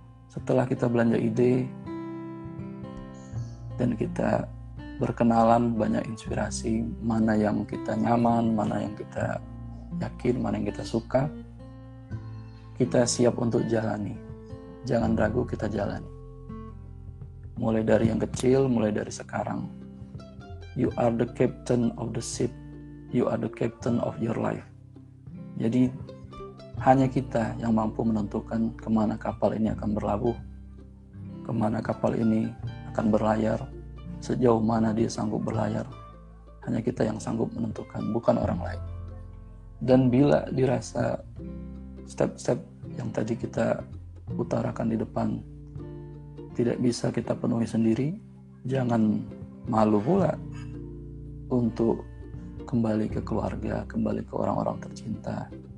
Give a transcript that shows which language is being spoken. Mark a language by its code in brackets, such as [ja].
[id] Setelah kita belanja ide dan kita berkenalan, banyak inspirasi, mana yang kita nyaman, mana yang kita yakin, mana yang kita suka, kita siap untuk jalani. Jangan ragu, kita jalani. Mulai dari yang kecil, mulai dari sekarang. [en] You are the captain of the ship. You are the captain of your life. [id] Jadi hanya kita yang mampu menentukan kemana kapal ini akan berlabuh, kemana kapal ini akan berlayar, sejauh mana dia sanggup berlayar. Hanya kita yang sanggup menentukan, bukan orang lain. Dan bila dirasa step-step yang tadi kita utarakan di depan tidak bisa kita penuhi sendiri, jangan malu pula untuk kembali ke keluarga, kembali ke orang-orang tercinta.